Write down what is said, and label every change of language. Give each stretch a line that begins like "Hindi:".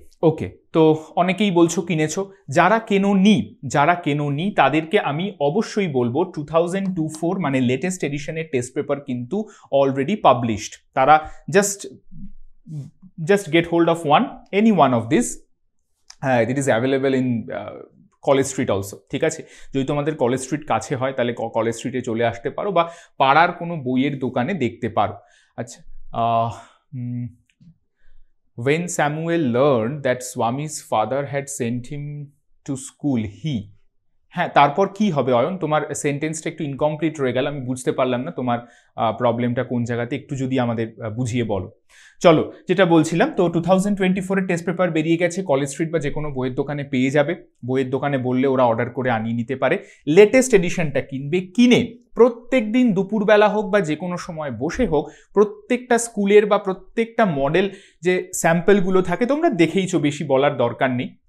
Bangla: ওকে, তো অনেকেই বলছো কিনেছো। যারা কেনোনি তাদেরকে আমি অবশ্যই বলবো 2024 মানে লেটেস্ট এডিশনের টেস্ট পেপার কিন্তু অলরেডি পাবলিশড।
English: তারা just get hold of any one of this, it is available in College Street also,
Bangla: ঠিক আছে? যদি তোমাদের কলেজ স্ট্রিট কাছে হয় তাহলে কলেজ স্ট্রিটে চলে আসতে পারো, বা পাড়ার কোনো বইয়ের দোকানে দেখতে পারো।
English: আচ্ছা, when Samuel learned that Swami's father had sent him to school, he
Bangla: হ্যাঁ, তারপর কি হবে অয়ন? তোমার সেন্টেন্সটা একটু ইনকমপ্লিট রয়ে গেল, আমি বুঝতে পারলাম না তোমার প্রবলেমটা কোন জায়গাতে, একটু যদি আমাদের বুঝিয়ে বলো। চলো, যেটা বলছিলাম, তো 2024-এর টেস্ট পেপার বেরিয়ে গেছে, কলেজ স্ট্রিট বা যে কোনো বইয়ের দোকানে পেয়ে যাবে। বইয়ের দোকানে বললে ওরা অর্ডার করে আনিয়ে নিতে পারে। লেটেস্ট এডিশনটা কিনবে, কিনে প্রত্যেক দিন দুপুরবেলা হোক বা যে কোনো সময় বসে হোক, প্রত্যেকটা স্কুলের বা প্রত্যেকটা মডেল যে স্যাম্পলগুলো থাকে তোমরা দেখেইছো, বেশি বলার দরকার নেই।